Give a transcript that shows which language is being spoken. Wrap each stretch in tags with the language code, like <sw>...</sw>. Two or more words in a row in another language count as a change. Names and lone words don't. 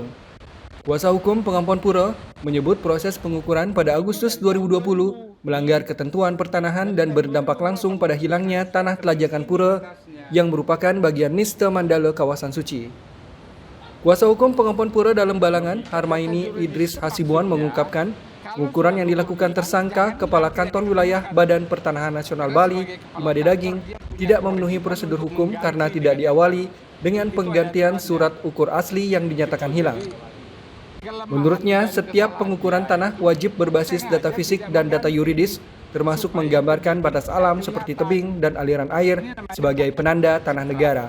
<id>Kuasa hukum Pengampon Pura menyebut proses pengukuran pada Agustus 2020 melanggar ketentuan pertanahan dan berdampak langsung pada hilangnya tanah telajakan pura yang merupakan bagian Niste Mandala kawasan suci. Kuasa hukum Pengampon Pura Dalem Balangan, Harmaini Idris Hasibuan mengungkapkan, pengukuran yang dilakukan tersangka Kepala Kantor Wilayah Badan Pertanahan Nasional Bali, Imade Daging, tidak memenuhi prosedur hukum karena tidak diawali dengan penggantian surat ukur asli yang dinyatakan hilang. Menurutnya, setiap pengukuran tanah wajib berbasis data fisik dan data yuridis, termasuk menggambarkan batas alam seperti tebing dan aliran air sebagai penanda tanah negara.</id>